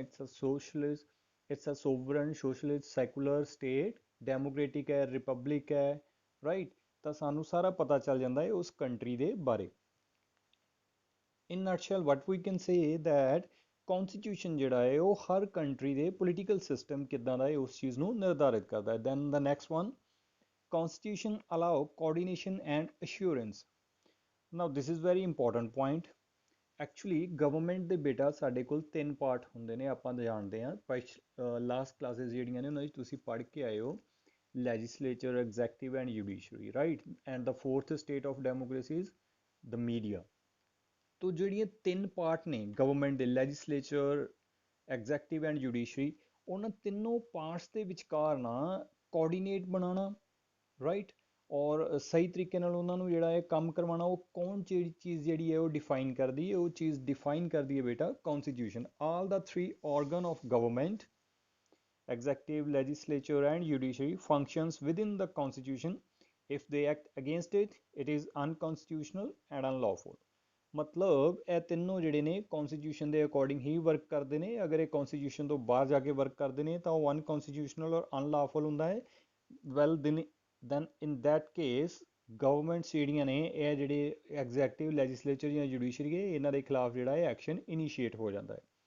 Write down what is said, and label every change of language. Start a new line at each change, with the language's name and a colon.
English: It's a socialist, it's a sovereign socialist secular state, democratic ਹੈ, republic ਹੈ, right.
Punjabi: ਤਾਂ ਸਾਨੂੰ ਸਾਰਾ ਪਤਾ ਚੱਲ ਜਾਂਦਾ ਹੈ ਉਸ ਕੰਟਰੀ ਦੇ ਬਾਰੇ।
English: in nutshell what we can say that
Punjabi: ਕੌਨਸਟੀਟਿਊਸ਼ਨ ਜਿਹੜਾ ਹੈ ਉਹ ਹਰ ਕੰਟਰੀ ਦੇ ਪੋਲੀਟੀਕਲ ਸਿਸਟਮ ਕਿੱਦਾਂ ਦਾ ਹੈ ਉਸ ਚੀਜ਼ ਨੂੰ ਨਿਰਧਾਰਿਤ ਕਰਦਾ ਹੈ।
English: Then the next one, constitution allow coordination and assurance। now this is very important point।
Punjabi: actually government ਦੇ ਬੇਟਾ ਸਾਡੇ ਕੋਲ ਤਿੰਨ ਪਾਰਟ ਹੁੰਦੇ ਨੇ, ਆਪਾਂ ਜਾਣਦੇ ਹਾਂ। ਲਾਸਟ ਕਲਾਸਿਸ ਜਿਹੜੀਆਂ ਨੇ ਉਹਨਾਂ ਵਿੱਚ ਤੁਸੀਂ ਪੜ੍ਹ ਕੇ ਆਏ ਹੋ।
English: legislature, executive and judiciary, right? And the fourth state of democracy is the media.
Punjabi: ਤੋ ਜਿਹੜੀਆਂ ਤਿੰਨ ਪਾਰਟ ਨੇ ਗਵਰਨਮੈਂਟ ਦੇ, ਲੈਜਿਸਲੇਚਰ, ਐਗਜ਼ੈਕਟਿਵ ਐਂਡ ਜੁਡੀਸ਼ਰੀ, ਉਹਨਾਂ ਤਿੰਨੋਂ ਪਾਰਟਸ ਦੇ ਵਿਚਕਾਰ ਨਾ ਕੋਆਰਡੀਨੇਟ ਬਣਾਉਣਾ, ਰਾਈਟ, ਔਰ ਸਹੀ ਤਰੀਕੇ ਨਾਲ ਉਹਨਾਂ ਨੂੰ ਜਿਹੜਾ ਹੈ ਕੰਮ ਕਰਵਾਉਣਾ, ਉਹ ਕੌਣ ਜਿਹੜੀ ਚੀਜ਼ ਜਿਹੜੀ ਹੈ ਉਹ ਡਿਫਾਈਨ ਕਰਦੀ ਹੈ, ਉਹ ਚੀਜ਼ ਡਿਫਾਈਨ ਕਰਦੀ ਹੈ ਬੇਟਾ ਕੌਨਸਟੀਟਿਊਸ਼ਨ।
English: All the three organ of government, executive, legislature and judiciary functions within the constitution. If they act against it, it is unconstitutional and unlawful।
Punjabi: ਮਤਲਬ ਇਹ ਤਿੰਨੋਂ ਜਿਹੜੇ ਨੇ ਕੌਨਸਟੀਟਿਊਸ਼ਨ ਦੇ ਅਕੋਰਡਿੰਗ ਹੀ ਵਰਕ ਕਰਦੇ ਨੇ। ਅਗਰ ਇਹ ਕੌਨਸਟੀਟਿਊਸ਼ਨ ਤੋਂ ਬਾਹਰ ਜਾ ਕੇ ਵਰਕ ਕਰਦੇ ਨੇ ਤਾਂ ਉਹ ਅਨਕੌਨਸਟੀਟਿਊਸ਼ਨਲ ਔਰ ਅਨਲਾਫੁਲ ਹੁੰਦਾ ਹੈ।
English: well then in that case
Punjabi: governments ਜਿਹੜੀਆਂ ਨੇ, ਇਹ ਜਿਹੜੇ ਐਗਜ਼ੈਕਟਿਵ, ਲੈਜਿਸਲੇਚਰ ਜਾਂ ਜੁਡੀਸ਼ਰੀ ਹੈ, ਇਹਨਾਂ ਦੇ ਖਿਲਾਫ ਜਿਹੜਾ ਹੈ ਐਕਸ਼ਨ ਇਨੀਸ਼ੀਏਟ ਹੋ ਜਾਂਦਾ ਹੈ।